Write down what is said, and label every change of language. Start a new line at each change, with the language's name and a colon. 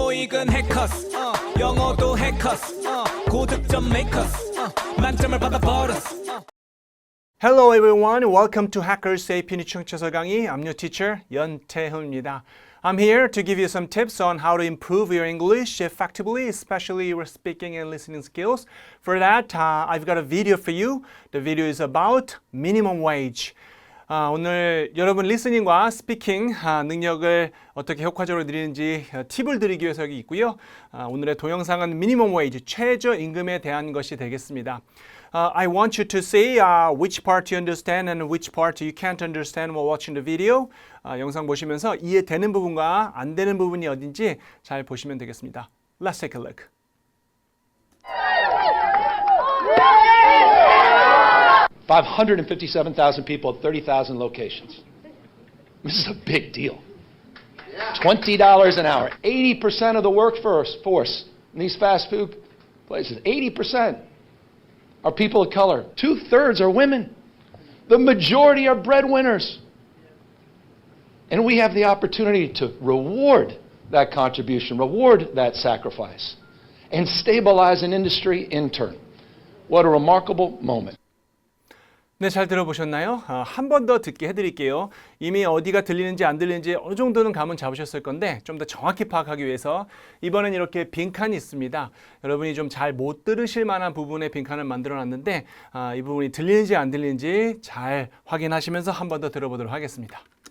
Korean: 수익은 해커스 영어도 해커스 고득점 메이커스 만점을 받아버렸어.
English: Hello everyone, welcome to Hackers AP
Korean: 청취자 강의.
English: I'm your teacher 연태훈입니다. I'm here to give you some tips on how to improve your English effectively, especially your speaking and listening skills. For that, I've got a video for you. The video is about minimum wage.
Korean: 오늘 여러분 리스닝과 스피킹 능력을 어떻게 효과적으로 늘리는지 팁을 드리기 위해서 여기 있고요. 오늘의 동영상은 minimum wage, 최저임금에 대한 것이 되겠습니다.
English: I want you to see which part you understand and which part you can't understand while watching the video.
Korean: 영상 보시면서 이해되는 부분과 안 되는 부분이 어딘지 잘 보시면 되겠습니다.
English: Let's take a look. $557,000 people at 30,000 locations. This is a big deal. $20 an hour. 80% of the workforce in these fast food places, 80% are people of color. 2/3 are women. The majority are breadwinners. And we have the opportunity to reward that contribution, reward that sacrifice, and stabilize an industry in turn. What a remarkable moment.
Korean: 네, 잘 들어보셨나요? 한 번 더 듣게 해드릴게요. 이미 어디가 들리는지 안 들리는지 어느 정도는 감은 잡으셨을 건데 좀 더 정확히 파악하기 위해서 이번엔 이렇게 빈칸이 있습니다. 여러분이 좀 잘 못 들으실 만한 부분에 빈칸을 만들어 놨는데 이 부분이 들리는지 안 들리는지 잘 확인하시면서 한 번 더 들어보도록 하겠습니다.